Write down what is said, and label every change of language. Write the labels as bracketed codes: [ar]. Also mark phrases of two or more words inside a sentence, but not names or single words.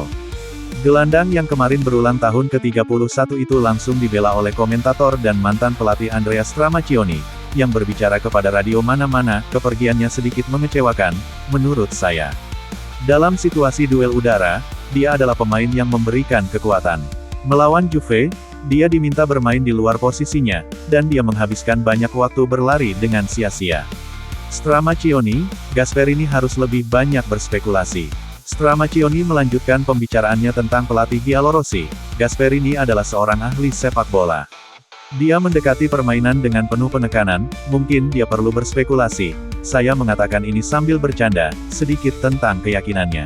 [id] Gelandang yang kemarin berulang tahun ke-31 itu langsung dibela oleh komentator dan mantan pelatih Andrea Stramaccioni, yang berbicara kepada radio mana-mana, kepergiannya sedikit mengecewakan, menurut saya. Dalam situasi duel udara, dia adalah pemain yang memberikan kekuatan. Melawan Juve, dia diminta bermain di luar posisinya, dan dia menghabiskan banyak waktu berlari dengan sia-sia. Stramaccioni, Gasperini harus lebih banyak berspekulasi. Stramaccioni melanjutkan pembicaraannya tentang pelatih Giallorossi. Gasperini adalah seorang ahli sepak bola. Dia mendekati permainan dengan penuh penekanan, mungkin dia perlu berspekulasi. Saya mengatakan ini sambil bercanda, sedikit tentang keyakinannya.